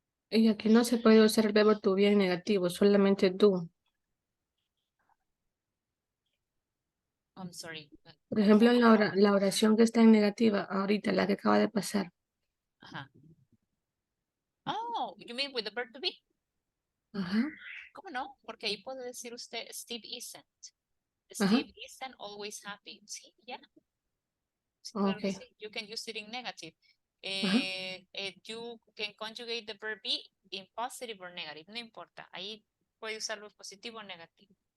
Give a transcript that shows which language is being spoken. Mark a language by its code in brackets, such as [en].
[es] Y aquí no se puede usar el verbo to be en negativo, solamente do. [en] I'm sorry. [es] Por ejemplo, en ¿Cómo? la oración que está en negativa, ahorita, la que acaba de pasar. Ajá. [en] Oh, you mean with the verb to be? [es] Ajá, ¿Cómo no? Porque ahí puede decir usted [en] Steve isn't. [es] ajá, [en] Steve isn't always happy. [es] Sí, ya. Sí, claro que ok, sí. [en] You can use it in negative. [es] ajá, [en] You can conjugate the verb be in positive or negative. [es] No importa. Ahí puede usarlo positivo o negativo.